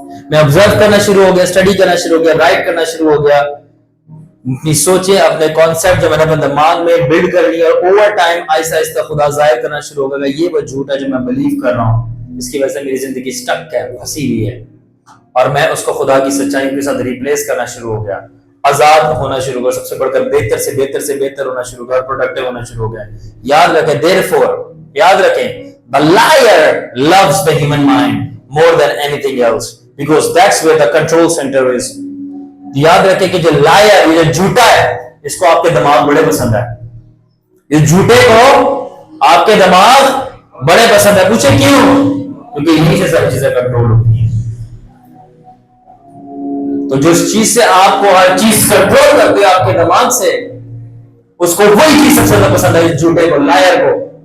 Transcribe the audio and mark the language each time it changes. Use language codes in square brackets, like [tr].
[hi] मैं ऑब्जर्व करना शुरू हो गया, स्टडी करना शुरू हो गया, राइट करना शुरू हो गया, अपनी सोचे, अपने कॉन्सेप्ट जो मैंने अपने दिमाग में बिल्ड कर लिया, और ओवर टाइम आहिस्ता आहिस्ता खुदा जाहिर करना शुरू हो गया। ये वो झूठ है जो मैं बिलीव कर रहा हूँ, इसकी वजह से मेरी जिंदगी स्टक है, फंसी हुई है, और मैं उसको खुदा की सच्चाई के साथ रिप्लेस करना शुरू हो गया, आजाद होना शुरू हो गया, सबसे बढ़कर बेहतर से बेहतर से बेहतर होना शुरू हो गया, प्रोडक्टिव होना शुरू हो गया। याद रखें, [en] therefore, याद रखें, the liar loves the human mind more than anything else because that's where the control center is. [hi] याद रखें कि जो लायर, ये जो झूठा है, इसको आपके दिमाग बड़े पसंद है। इस झूठे को आपके दिमाग बड़े पसंद है। पूछे क्यों? क्योंकि यहीं से सारी चीजें कंट्रोल होती है। तो जिस चीज से आपको हर चीज कंट्रोल करते हो आपके दिमाग से, उसको वही चीज सबसे ज्यादा पसंद है, इस झूठे को, लायर को।